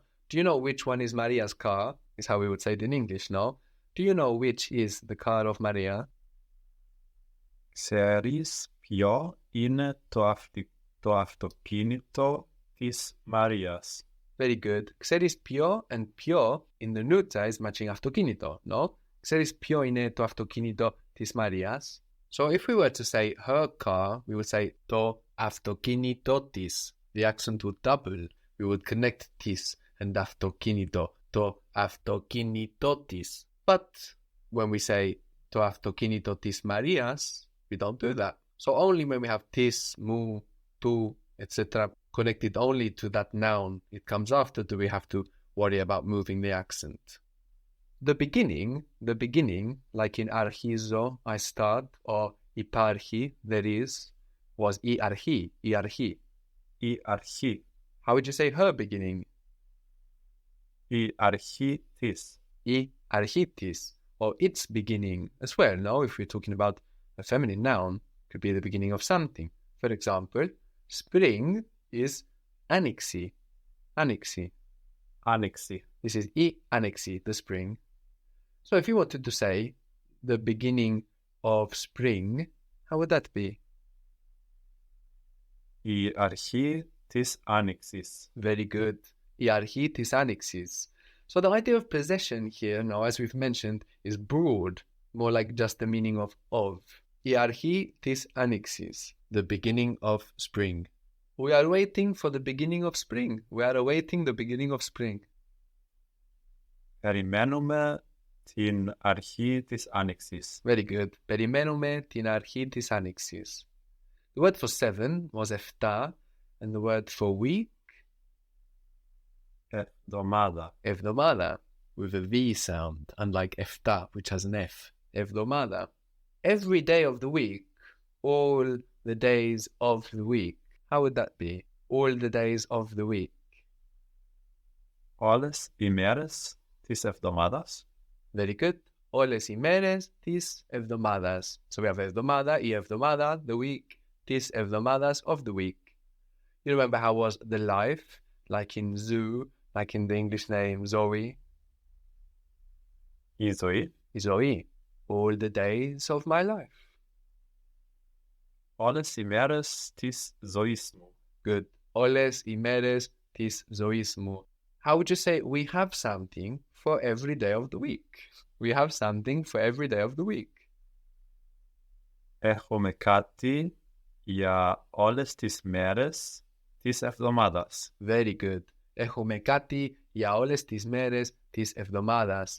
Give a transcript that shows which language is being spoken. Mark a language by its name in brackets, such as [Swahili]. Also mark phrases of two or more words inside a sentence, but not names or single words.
[English] Do you know which one is Maria's car? Is how we would say it in English, no? Do you know which is the car of Maria? [Greek] Ξέρεις ποιο είναι το αυτοκίνητο της Μαρίας. [English] Very good. [Greek] Ξέρεις ποιο [English] and ποιο in the nutza is matching αυτοκίνητο, no? [Greek] Ξέρεις ποιο είναι το αυτοκίνητο της Μαρίας? [English] So if we were to say her car, we would say [Greek] το αυτοκίνητο της. [English] The accent would double. We would connect της and αυτοκίνητο. [Greek] Το αυτοκίνητο της. [English] But when we say [Greek] το αυτοκίνητο της Μαρίας, [English] we don't do that. So only when we have tis, mu, tu, etc. connected only to that noun it comes after do we have to worry about moving the accent. The beginning, like in archizo, I start, or υπάρχει, there is, was [Greek] η αρχή. Η αρχή. [English] How would you say her beginning? [Greek] Η αρχή της. Η αρχή της, [English] or its beginning as well, no? If we're talking about a feminine noun, it could be the beginning of something. For example, spring is άνοιξη. [Greek] Άνοιξη. Άνοιξη. [English] This is [Greek] η άνοιξη, [English] the spring. So if you wanted to say the beginning of spring, how would that be? [Greek] Η αρχή της άνοιξης. [English] Very good. [Greek] Η αρχή της άνοιξης. [English] So the idea of possession here, now as we've mentioned, is broad, more like just the meaning of. [Greek] Η αρχή της άνοιξης, [English] the beginning of spring. We are waiting for the beginning of spring. We are awaiting the beginning of spring. [Greek] Περιμένουμε την αρχή της άνοιξης. [English] Very good. [Greek] Περιμένουμε την αρχή της άνοιξης. [English] The word for 7 was εφτά, and the word for week, [Greek] Εβδομάδα. εβδομάδα, [English] with a V sound, unlike εφτά, which has an F. [Greek] Εβδομάδα. [English] Every day of the week, all the days of the week. How would that be? All the days of the week. [Greek] Όλες οι μέρες της εβδομάδας. [English] Very good. [Greek] Όλες οι μέρες της εβδομάδας. [English] So we have [Greek] εβδομάδα, η εβδομάδα, [English] the week, [Greek] της εβδομάδας, [English] of the week. You remember how was the life, like in zoo, like in the English name Zoe? [Greek] Η ζωή. Η ζωή. [English] All the days of my life. [Greek] Όλες οι μέρες της ζωής μου. [English] Good. [Greek] Όλες οι μέρες της ζωής μου. [English] How would you say we have something for every day of the week? We have something for every day of the week. [Greek] Έχουμε κάτι για όλες τις μέρες της εβδομάδας. [English] Very good. [Greek] Έχουμε κάτι για όλες τις μέρες της εβδομάδας.